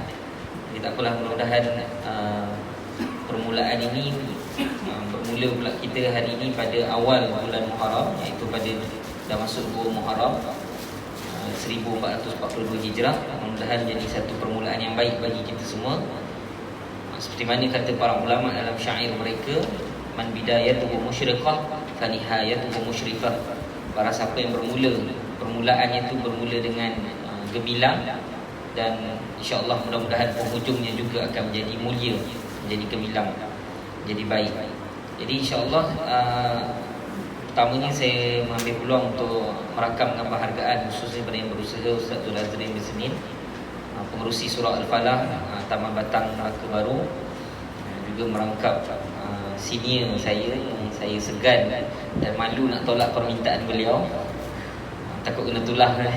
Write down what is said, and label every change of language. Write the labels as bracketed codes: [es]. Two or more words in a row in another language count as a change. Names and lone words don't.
[ms] Jadi tak apalah, mudah-mudahan permulaan ini bermula pula kita hari ini pada awal bulan Muharram, iaitu pada dah masuk 2 Muharram 1442 Hijrah. Mudah-mudahan jadi satu permulaan yang baik bagi kita semua. Seperti mana kata para ulama dalam syair mereka, [ar] من بدايته مشرقة فنهايته مشرفة. [ms] Para siapa yang permulaannya itu bermula dengan gemilang, dan [ar] إن شاء الله [ms] mudah-mudahan penghujungnya juga akan menjadi mulia, menjadi gemilang, jadi baik. Jadi [ar] إن شاء الله [ms] pertamanya saya mengambil peluang untuk merakamkan penghargaan khususnya kepada yang berusaha, Ustaz Zul Azrin bin Senin, pengerusi surah Al-Falah, Taman Batang Melaka Baru, juga merangkap senior saya yang saya segan dan malu nak tolak permintaan beliau, takut kena tulah kan.